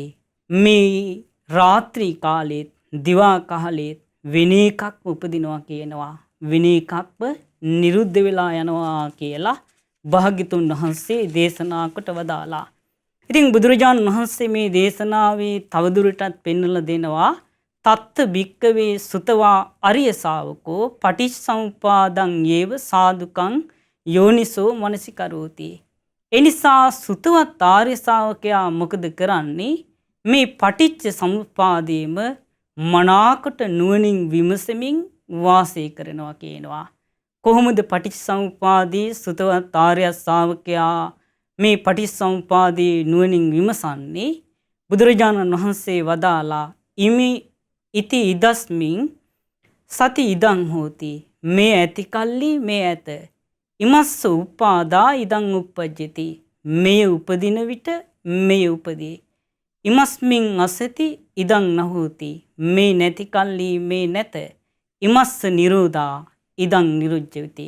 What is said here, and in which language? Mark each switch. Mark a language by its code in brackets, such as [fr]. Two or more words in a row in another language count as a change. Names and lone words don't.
[si] මේ රාත්‍රී කාලෙත් දිවා කාලෙත් වෙන එකක් උපදිනවා කියනවා. වෙන එකක්ම නිරුද්ධ වෙලා යනවා කියලා භාග්‍යතුන් වහන්සේ දේශනා කොට වදාලා. ඉතින් බුදුරජාණන් වහන්සේ මේ දේශනාවේ තවදුරටත් පෙන්වලා දෙනවා [pi] තත්ත භික්කවේ සුතවා අරිය ශාවකෝ පටිච්චසමුප්පාදං යේව සාදුකං යෝනිසෝ මනසිකරෝති. [si] එනිසා සුතවත් ආර්ය ශාවකයා මොකද කරන්නේ? මේ පටිච්ච සමුප්පාදයේම මනාකොට නුවණින් විමසමින් වාසය කරනවා කියනවා. කොහොමද පටිච්චසමුප්පාදයේ සුතවත් ආර්ය ශාවකයා මේ පටිච්චසමුප්පාදයේ නුවණින් විමසන්නේ? බුදුරජාණන් වහන්සේ වදාලා [pi] ඉමි ඉති ඉදස්මින් සති ඉදං හෝති. [si] මේ ඇති කල්ලි මේ ඇත. [pi] ඉමස්ස උපාදා ඉදං උප්පජ්ජති. [si] මේ උපදින විට මේ උපදී. [pi] ඉමස්මින් අසති ඉදං නහෝති. [si] මේ නැති කල්ලි මේ නැත. [pi] ඉමස්ස නිරෝධා ඉදං නිරුද්ධති.